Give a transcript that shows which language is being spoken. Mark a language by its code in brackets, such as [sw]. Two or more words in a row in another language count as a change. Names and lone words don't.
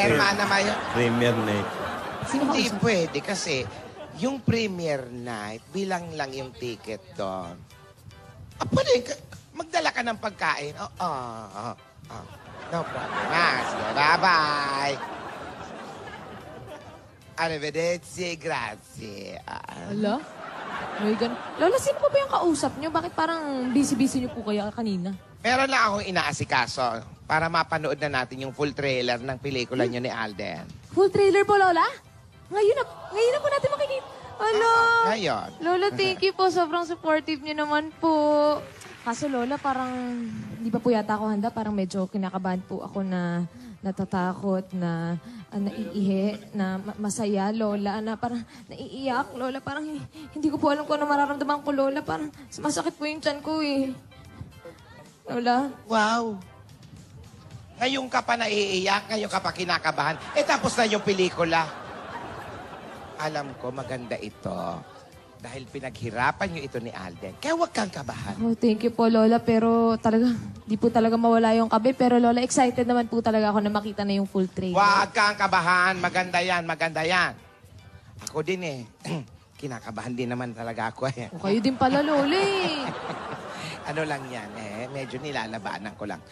[tl] Hermana Mayo. Premier Night. Sino ba Hindi usap? pwede kasi yung Premier Night, bilang lang yung ticket doon. Pwede, magdala ka ng pagkain. [en] No problem. Sige, bye-bye. [it] Arrivederci, grazie. [tl] Ala? May Lola, sino po ba yung kausap nyo? Bakit parang busy-busy nyo po kaya kanina? Meron lang akong inaasikaso para mapanood na natin yung [en] full trailer [tl] ng pelikula nyo ni Alden. [en] Full trailer [tl] po, Lola? Ngayon na po natin makikita. Ala? Ngayon. Lola, [en] thank you po. [tl] Sobrang supportive nyo naman po. Kaso, Lola, parang hindi pa po yata ako handa. Parang medyo kinakabahan po ako na natatakot, na naiihi, na masaya, Lola, na parang naiiyak, Lola. Parang hindi ko po alam kung ano mararamdaman ko, Lola. Parang masakit po yung tiyan ko, eh. Lola? Wow. Ngayon ka pa naiiyak, ngayon ka pa kinakabahan. Tapos na yung pelikula. Alam ko, maganda ito. Dahil pinaghirapan nyo ito ni Alden. Kaya huwag kang kabahan. Oh, [en] thank you [tl] po, Lola. Pero talaga, di po talaga mawala yung kabe. Pero Lola, excited naman po talaga ako na makita na yung [en] full trailer. [tl] Huwag kang kabahan. Maganda yan. Ako din eh. Kinakabahan din naman talaga ako eh. O, kayo din pala, Lola eh. Ano lang yan medyo nilalabanan ko lang.